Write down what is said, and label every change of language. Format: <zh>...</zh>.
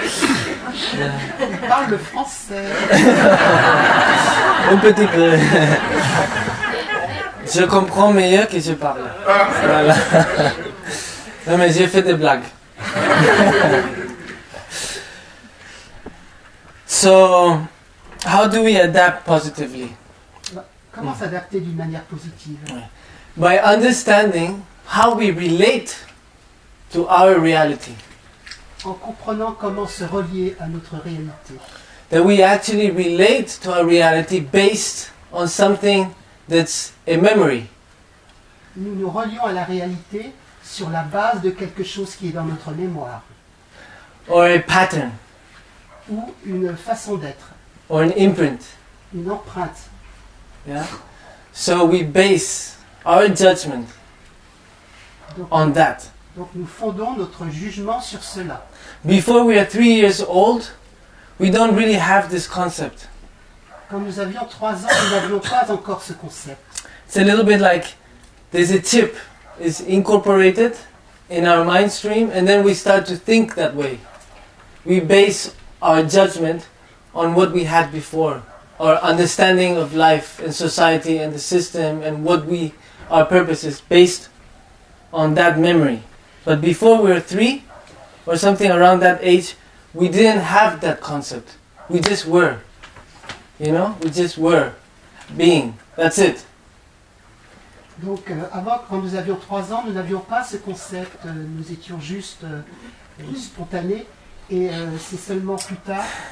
<fr>Il parle le français. Un petit peu. Je comprends mieux que je parle. Voilà. Non mais j'ai fait des blagues.</fr> <en>So, how do we adapt positively?</en> <fr>Comment s'adapter d'une manière positive?</fr> <en>By understanding how we relate to our reality.</en> <fr>En comprenant comment se relier à notre réalité.</fr> <en>That we actually relate to our reality based on something that's a memory.</en> <fr>Nous nous relions à la réalité sur la base de quelque chose qui est dans notre mémoire.</fr> <en>Or a pattern.</en> <fr>Ou une façon d'être.</fr> <en>Or an imprint.</en> <fr>Une empreinte.</fr> <en>Yeah? So we base our judgment on that.</en> <fr>Donc nous fondons notre jugement sur cela.</fr> <en>Before we are 3 years old, we don't really have this concept.</en> <fr>Quand nous avions 3 ans, nous n'avions pas encore ce concept.</fr> <en>It's a little bit like there's a chip is incorporated in our mind stream, and then we start to think that way. We base our judgment on what we had before, our understanding of life and society and the system and our purpose is based on that memory. But before we were 3 or something around that age, we didn't have that concept. We just were. You know, we just were being. That's it.</en> <fr>Donc avant, quand nous avions 3 ans, nous n'avions pas ce concept, nous étions juste spontanés, et c'est seulement plus tard,</fr>